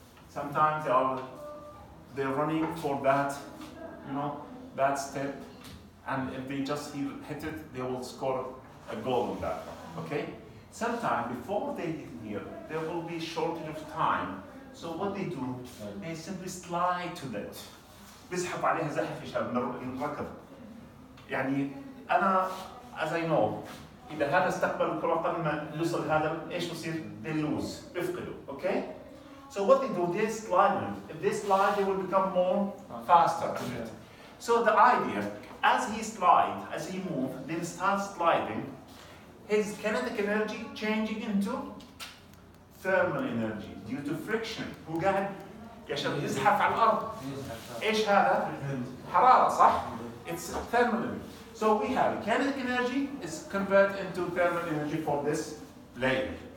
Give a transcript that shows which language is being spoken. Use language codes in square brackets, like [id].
[en] Sometimes they're running for that, that step, and if they just hit it, they will score a goal on that. Okay? Sometimes before they get here, there will be shortage of time. So what they do, they simply slide to that. [ar] بيسحب عليها زحف يا شباب من الركض. يعني أنا [en] as I know [ar] إذا هذا استقبل الكرة قبل ما يوصل هذا إيش بصير؟ [en] They lose, [ar] بيفقدوا. [en] Okay? So what they do, they slide. If they slide, they will become more faster. So the idea, as he slides, as he moves, then starts sliding, his kinetic energy changing into thermal energy due to friction. [ar] هو قاعد يا شباب يزحف على الأرض. إيش هذا؟ حرارة صح؟ [en] It's thermal energy. So we have kinetic energy is converted into thermal energy for this layer.